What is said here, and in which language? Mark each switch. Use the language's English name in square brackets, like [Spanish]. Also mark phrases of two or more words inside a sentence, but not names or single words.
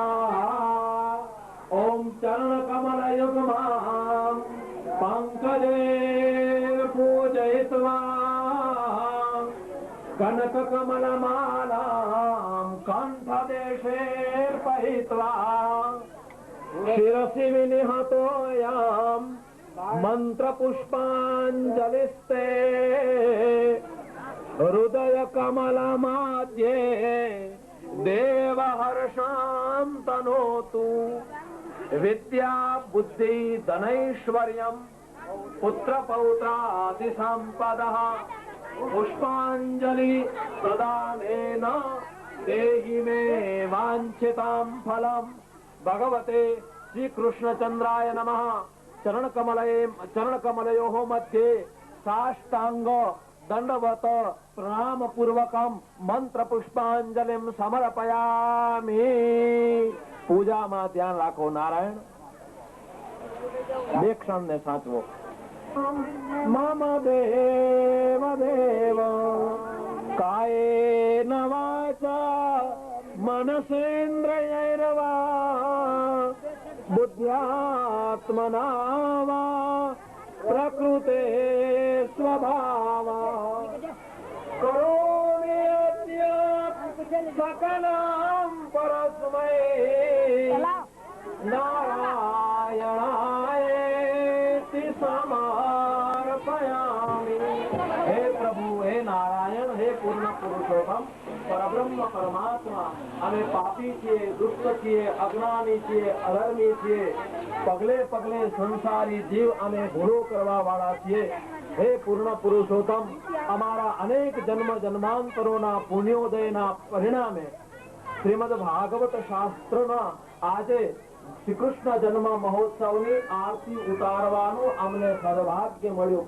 [Sanskrit] ઓમ ચરણ કમલ યુગમાં પંકજે પૂજયિત્વા કનક કમલ માલાં કંઠદેશે પહિત્વા શિરસि વિનિહતોયમ मंत्र पुष्पांजलिस्ते हृदय कमल मध्ये देव हर्षां तनोतु विद्या बुद्धि धनैश्वर्यं पुत्र पौत्रादि संपदः पुष्पांजलि प्रदानेन देहि मे वांछितां फलं भगवते श्री कृष्णचंद्राय नमः चरण कमलयोः मध्ये साष्टांग दंडवत प्रणाम पूर्वकम मंत्र पुष्पांजलिम समर्पयामि। [Gujarati] પૂજામાં ધ્યાન રાખો નારાયણ, બે ક્ષણને સાચવો। [Sanskrit] મમ દેવ દેવ કાયેન વાચા મનસેન્દ્રિયૈર્વા બુદ્ધ્યાત્મના વા પ્રકૃતે સ્વભાવા કરોમિ सकलम परस्मै नारायणायेति समर्पयामि। हे प्रभु, हे नारायण, हे पूर्ण पुरुषोत्तम परब्रह्म परमात्मा, [Gujarati] અમે પાપી છીએ, દુષ્ટ છીએ, અજ્ઞાની છીએ, અધર્મી છીએ, પગલે પગલે સંસારી જીવ અને ભૂલો કરવા વાળા છીએ। હે પૂર્ણ પુરુષોત્તમ, અમારા અનેક જન્મ જન્માંતરોના પુણ્યોદયના પરિણામે શ્રીમદ ભાગવત શાસ્ત્રના આજે શ્રી કૃષ્ણ જન્મ મહોત્સવની આરતી ઉતારવાનું અમને સદભાગ્ય મળ્યું।